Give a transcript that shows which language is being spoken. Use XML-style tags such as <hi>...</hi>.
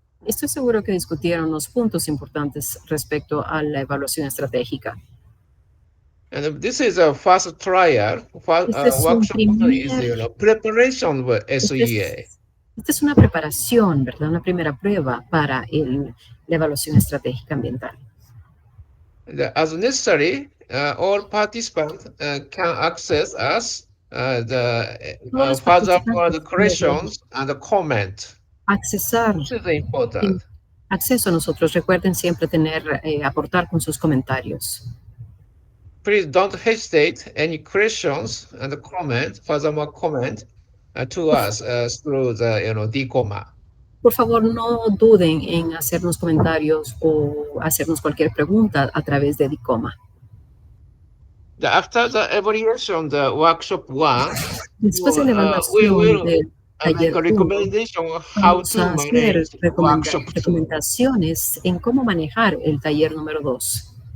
<es>Estoy seguro que discutieron los puntos importantes respecto a la evaluación estratégica.</es> <en>And this is a first trial. Workshop is preparation for SEA.</en> <es>Esta es una preparación, ¿verdad? Una primera prueba para la evaluación estratégica ambiental.</es> <en>As necessary, all participants can access us further questions and comment.</en> <es>Accesar.</es> <en>This is important.</en> <es>Acceso a nosotros. Recuerden siempre aportar con sus comentarios.</es> <en>Please don't hesitate. Any questions and furthermore comment to us through the DCOMA.</en> <es>Por favor, no duden en hacernos comentarios o hacernos cualquier pregunta a través de DCOMA.</es> <en>After the evaluation, the workshop 1,</en> <es>después de la evaluación del taller 1, vamos a hacer recomendaciones en cómo manejar el taller número 2.</es>